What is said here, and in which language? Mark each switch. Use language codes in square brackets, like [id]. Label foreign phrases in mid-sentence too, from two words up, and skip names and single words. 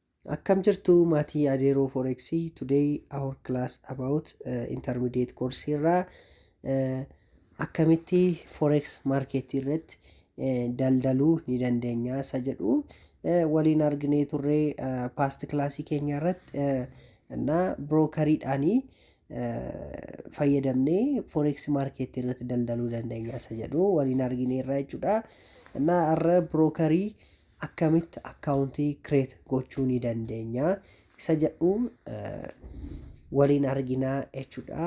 [om] Akkam jirtu maatii Adeeroo Forex. [en] Today our class about intermediate course [om] irraa akkamitti [en] forex market [om] irratti daldaluu ni dandeenya isa jedhu waliin arginee turre [en] past class [om] keenya irratti እና ብሮከሪidhaan fayyadamnee [en] forex market [om] irratti daldaluu dandeenya isa jedhu waliin arginee irraa jechuudha. እና arra brokerii akkamitti [en] accountii create [om] gochuu ni dandeenya isa jedhu waliin arginaa jechuudha.